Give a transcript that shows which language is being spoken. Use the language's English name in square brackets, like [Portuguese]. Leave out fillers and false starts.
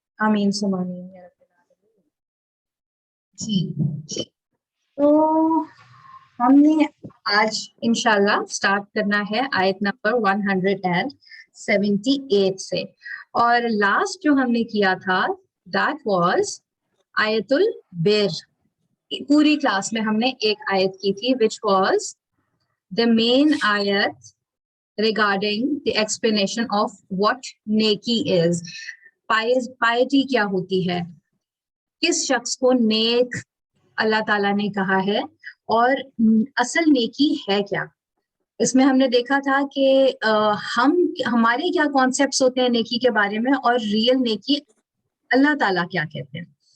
[Arabic] آمین ثم آمین یا رب العالمین. [Urdu] جی تو ہم نے آج انشاءاللہ سٹارٹ کرنا ہے آیت نمبر 178 سے، اور لاسٹ جو ہم نے کیا تھا [English] that was [Urdu] آیت البر. پوری کلاس میں ہم نے ایک آیت کی تھی [English] which was the main ayat regarding the explanation of what نیکی is. [Urdu] piety کیا ہوتی ہے، کس شخص کو نیک اللہ تعالیٰ نے کہا ہے، اور اصل نیکی ہے کیا. اس میں ہم نے دیکھا تھا کہ ہمارے کیا کانسیپٹس ہوتے ہیں نیکی کے بارے میں، اور ریئل نیکی اللہ تعالیٰ کیا کہتے ہیں.